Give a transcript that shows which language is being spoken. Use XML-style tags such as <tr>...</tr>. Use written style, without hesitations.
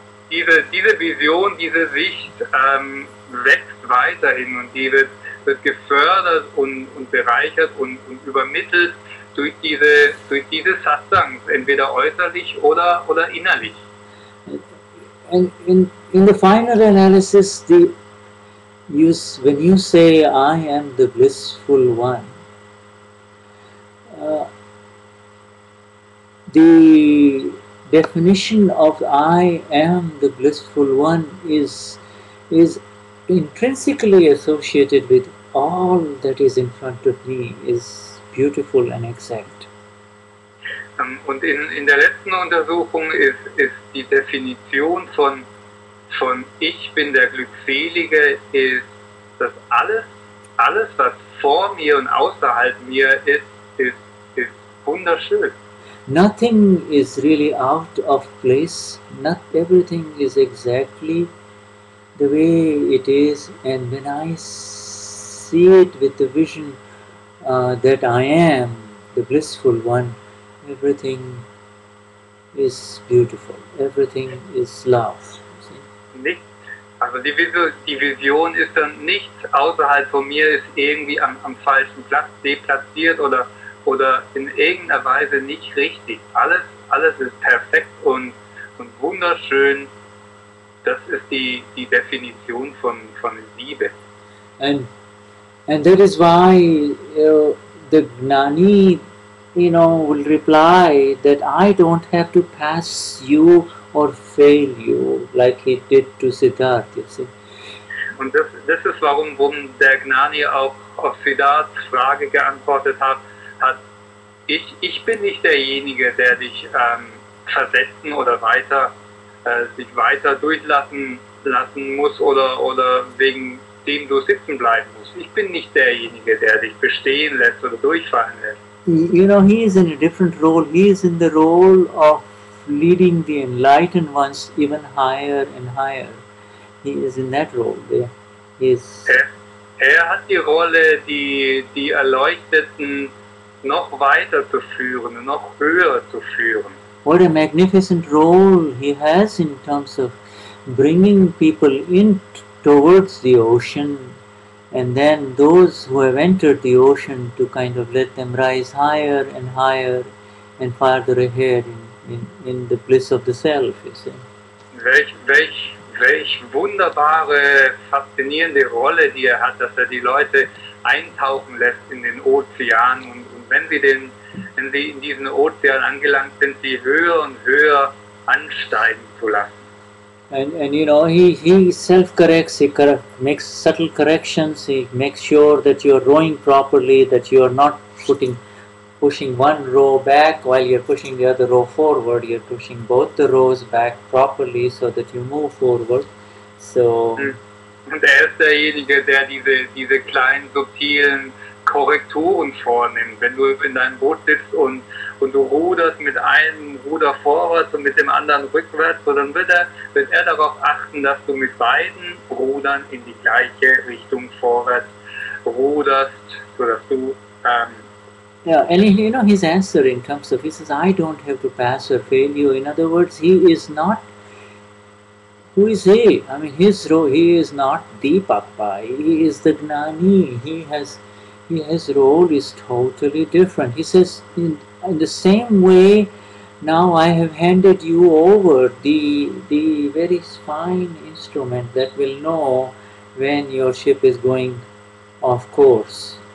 <de>Diese Vision, diese Sicht wächst weiterhin und die wird gefördert und bereichert und übermittelt durch diese Satsangs, entweder äußerlich oder innerlich.</de> <en>And in the final analysis, when you say, I am the blissful one, the definition of I am the blissful one is intrinsically associated with all that is in front of me, is beautiful and exact.</en> <de>Und in der letzten Untersuchung ist die Definition von ich bin der Glückselige, ist, dass alles was vor mir und außerhalb mir ist wunderschön.</de> <en>Nothing is really out of place. Not everything is exactly the way it is. And when I see it with the vision that I am the blissful one, everything is beautiful. Everything is love.</en> <de>Nicht, also die Vision ist dann nichts außerhalb von mir, ist irgendwie am falschen Platz deplatziert oder in irgendeiner Weise nicht richtig. Alles ist perfekt und wunderschön. Das ist die Definition von Liebe.</de> <en>And that is why the Gnani, will reply that I don't have to pass you or fail you, like he did to Siddhartha, you see.</en> <de>Und das ist warum der Gnani auch auf Siddharthas Frage geantwortet hat, ich bin nicht derjenige, der dich versetzen oder sich weiter durchlassen muss oder wegen dem du sitzen bleiben musst. Ich bin nicht derjenige, der dich bestehen lässt oder durchfallen lässt.</de> <en>He is in a different role. He is in the role of leading the enlightened ones even higher and higher. He is in that role there.</en> <de>Er hat die Rolle, die Erleuchteten noch weiter zu führen, noch höher zu führen.</de> <en>What a magnificent role he has in terms of bringing people in towards the ocean, and then those who have entered the ocean to kind of let them rise higher and higher and farther ahead in the bliss of the self, you see.</en> <de>Welch wunderbare, faszinierende Rolle, die er hat, dass er die Leute eintauchen lässt in den Ozean und wenn sie in diesen Ozean angelangt sind, sie höher und höher ansteigen zu lassen.</de> <en>And he self-corrects, he makes subtle corrections, he makes sure that you are rowing properly, that you are not pushing one row back while you're pushing the other row forward, you're pushing both the rows back properly so that you move forward. So.</en> <de>Und ist derjenige, der diese kleinen, subtilen Korrekturen vornimmt. Wenn du in deinem Boot sitzt und du ruderst mit einem Ruder vorwärts und mit dem anderen rückwärts, so dann wird er darauf achten, dass du mit beiden Rudern in die gleiche Richtung vorwärts ruderst, sodass du</de> <en>and his answer in terms of, he says, I don't have to pass or fail you. In other words, he is not Who is he? I mean, his role, he is not Deepakpa, he is the Gnani. His role is totally different. He says, in the same way, now I have handed you over the very fine instrument that will know when your ship is going off course.</en>